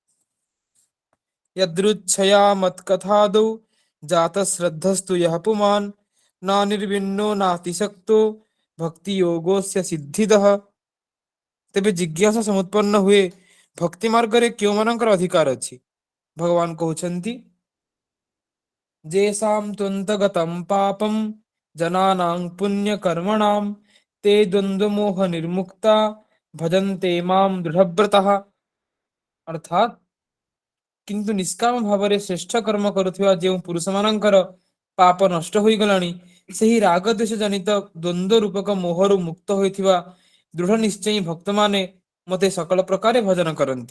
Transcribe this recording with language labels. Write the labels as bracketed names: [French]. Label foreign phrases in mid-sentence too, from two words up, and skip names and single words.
[Sanskrit] ୟଦୃଚ୍ଛୟା ମତ୍କଥାଦୌ ଜାତ ଶ୍ରଦ୍ଧସ୍ତୁ ಯಃ ପୁମାନ୍ ନ ନିର୍ବିଣ୍ଣୋ ନାତିଶକ୍ତୋ ଭକ୍ତି ଯୋଗସ୍ୟ ସିଦ୍ଧିଦଃ। [Odia] ତେବେ ଜିଜ୍ଞାସା ସମୁତ୍ପନ୍ନ ହୁଏ, ଭକ୍ତି ମାର୍ଗରେ କେଉଁମାନଙ୍କର ଅଧିକାର ଅଛି? ଭଗବାନ କହୁଛନ୍ତି, [Sanskrit] ଯେଷାଂ ତ୍ୱନ୍ତଗତଂ ପାପଂ ଜନାନାଂ ପୁଣ୍ୟ କର୍ମଣାଂ ते द्वन्द्व मोह निर्मुक्ता भजन्ते मां दृढव्रतः। [Odia] ଅର୍ଥାତ୍ କିନ୍ତୁ ନିଷ୍କାମ ଭାବରେ ଶ୍ରେଷ୍ଠ କର୍ମ କରୁଥିବା ଯେଉଁ ପୁରୁଷମାନଙ୍କର ପାପ ନଷ୍ଟ ହୋଇଗଲାଣି, ସେହି ରାଗ ଦ୍ୱେଷ ଜନିତ ଦ୍ୱନ୍ଦ୍ୱ ରୂପକ ମୋହରୁ ମୁକ୍ତ ହୋଇଥିବା ଦୃଢ଼ ନିଶ୍ଚୟୀ ଭକ୍ତମାନେ ମୋତେ ସକଳ ପ୍ରକାରେ ଭଜନ କରନ୍ତି।